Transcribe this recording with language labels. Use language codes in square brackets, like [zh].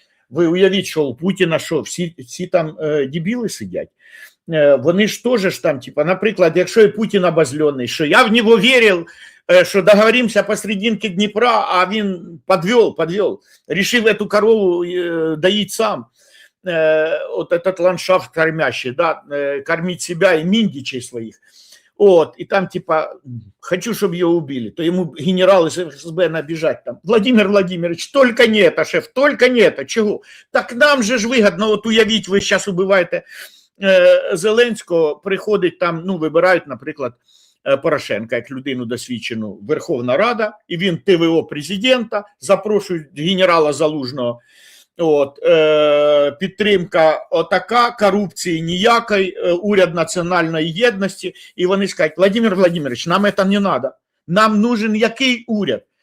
[uk] Ви уявіть, що у Путіна що, всі там дебіли сидять? Вони ж теж там, типа, наприклад, якщо і Путін обозлений, що я в нього вірив, що договоримося посерединке Дніпра, а він подвел, решив эту корову доить сам. [ru] Вот этот ландшафт кормящий, да, кормить себя и миндичей своих. Вот, и там типа, хочу, чтобы ее убили, то ему генерал из ФСБ набежать там, Владимир Владимирович, только не это, шеф, только не это, чего? Так нам же ж выгодно, [uk] вот уявить, ви сейчас убиваєте Зеленського, приходить там, ну, вибирають, наприклад, Порошенка як людину досвідчену Верховна Рада, і він ТВО президента, запрошують генерала Залужного, от, підтримка отака, корупції ніякої, уряд національної єдності, і вони скажуть, Владимир Владимирович, нам це не треба, нам нужен який уряд?